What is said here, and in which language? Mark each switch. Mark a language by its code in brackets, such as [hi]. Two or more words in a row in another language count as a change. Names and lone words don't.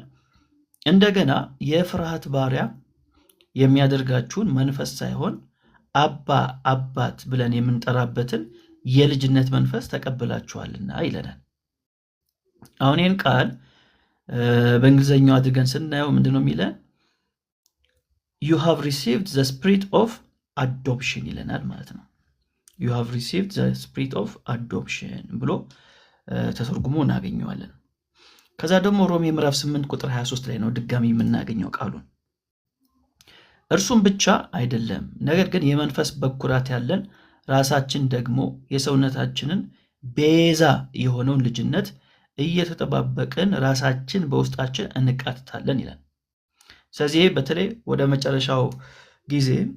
[am] እንደገና የፍርሃት ባሪያ የሚያደርጋችሁን መንፈስ ሳይሆን አባ አባት ብለን የምንጠራበትን የልጅነት መንፈስ ተቀብላችኋልና ይለናል። አሁን ይህን ቃል በእንግሊዝኛው አድርገን ስናየው ምንድነው የሚለን? [en] you have received the spirit of adoption [am] ይለናል ማለት ነው። [en] you have received the spirit of adoption [am] ብሎ ተተርጉሞ እናገኘዋለን። ከዛ ደግሞ ሮሜ ምዕራፍ 8 ቁጥር 23 ላይ ነው ድጋሚ የምናገኘው ቃሉን። እርሱም ብቻ አይደለም፣ ነገር ግን የመንፈስ በኩራት ያለን ራሳችን ደግሞ የሰውነታችንን ቤዛ የሆነውን ልጅነት እየተጠባበቅን ራሳችን በውስጣችን እንቃትታለን ይላል። ስለዚህ በተለይ ወደ መጨረሻው ጊዜ